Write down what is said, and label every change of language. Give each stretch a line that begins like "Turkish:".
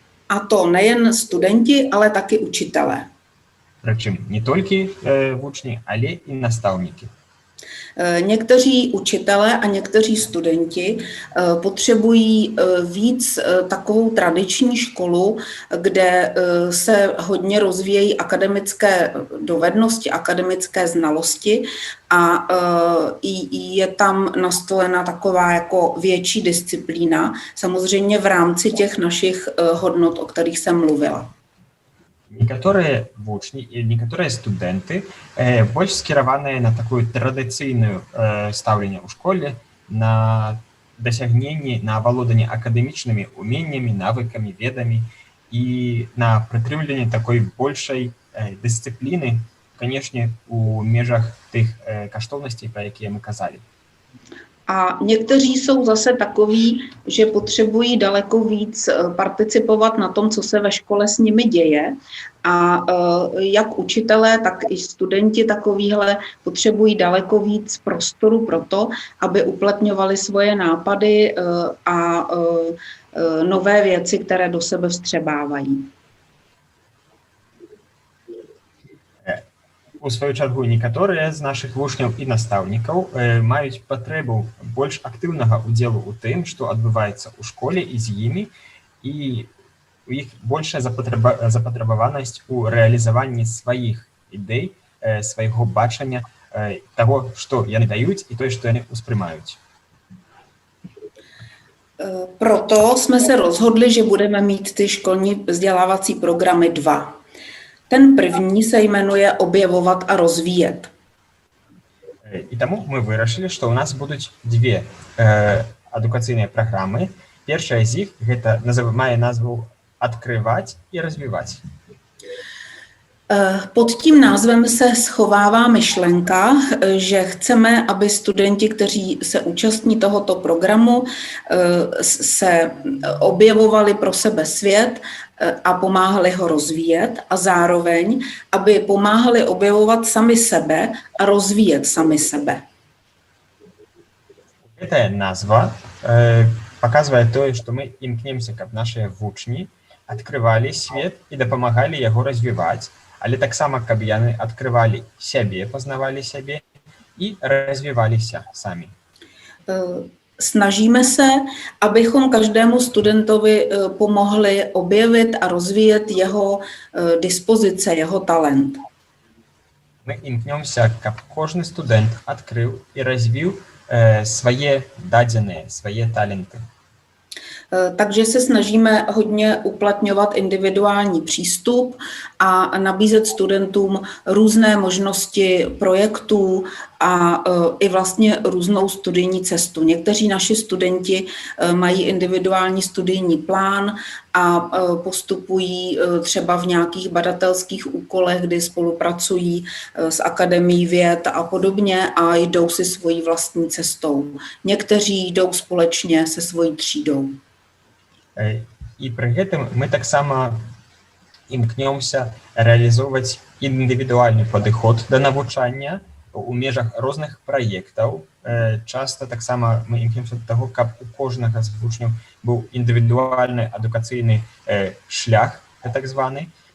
Czech: A to nejen studenti, ale taky učitelé.
Belarusian: Прычым не толькі вучні, але і настаўнікі.
Czech: Někteří učitelé a někteří studenti potřebují víc takovou tradiční školu, kde se hodně rozvíjejí akademické dovednosti, akademické znalosti a je tam nastolena taková jako větší disciplína, samozřejmě v rámci těch našich hodnot, o kterých jsem mluvila.
Belarusian: Некаторыя вучні і некаторыя студэнты больш скіраваныя на такую традыцыйную стаўленне ў школе, на дасягненні, на авалоданне акадэмічнымі уменнямі, навыкамі, ведамі і на прытрымліванне такой большай дысцыпліны, канешне, у межах тых каштоўнасцей, пра якія мы казалі.
Czech: A někteří jsou zase takoví, že potřebují daleko víc participovat na tom, co se ve škole s nimi děje. A jak učitelé, tak i studenti takovýhle potřebují daleko víc prostoru pro to, aby uplatňovali svoje nápady a nové věci, které do sebe vstřebávají.
Belarusian: У сваю чаргу некаторыя з нашых вучняў і настаўнікаў маюць патрэбу больш актыўнага ўдзелу ў тым, што адбываецца ў школе і з імі, і у іх большая запатрабаванасць у рэалізаванні сваіх ідэй, свайго бачання таго, што яны даюць і тое, што яны ўспрымаюць.
Czech: Proto jsme se rozhodli, že budeme mít ty školní vzdělávací programy 2. Ten první se jmenuje Objevovat a rozvíjet.
Belarusian: І таму мы вырашылі, што ў нас будуць 2 адукацыйныя праграмы. Першая з іх гэта мае назву
Russian: «Открывать»
Belarusian: і
Russian: «Развивать».
Czech: Pod tím názvem se schovává myšlenka, že chceme, aby studenti, kteří se účastní tohoto programu, se objevovali pro sebe svět a pomáhali ho rozvíjet a zároveň, aby pomáhali objevovat sami sebe a rozvíjet sami sebe.
Belarusian: Эта назва показывае тое, што мы імкнемся, каб нашыя вучні адкрывалі свет і дапамагалі яго развіваць, але таксама, каб яны адкрывалі сябе, пазнавалі сябе і развіваліся самі.
Czech: snažíme se, abychom každému studentovi pomohli objevit a rozvíjet jeho dispozice, jeho talent.
Belarusian: Мы імкнёмся, каб кожны студэнт адкрыў і развіў свае дадзеныя, свае таленты.
Czech: Takže se snažíme hodně uplatňovat individuální přístup a nabízet studentům různé možnosti projektů a i vlastně různou studijní cestu. Někteří naši studenti mají individuální studijní plán a postupují třeba v nějakých badatelských úkolech, kdy spolupracují s Akademií věd a podobně a jdou si svojí vlastní cestou. Někteří jdou společně se svojí třídou.
Belarusian: І пры гэтым мы таксама імкнёмся рэалізоўваць індывідуальны падыход да навучання у межах розных праектаў. Часта таксама мы імкнёмся да таго, каб у кожнага з вучняў быў індывідуальны адукацыйны шлях, так званы.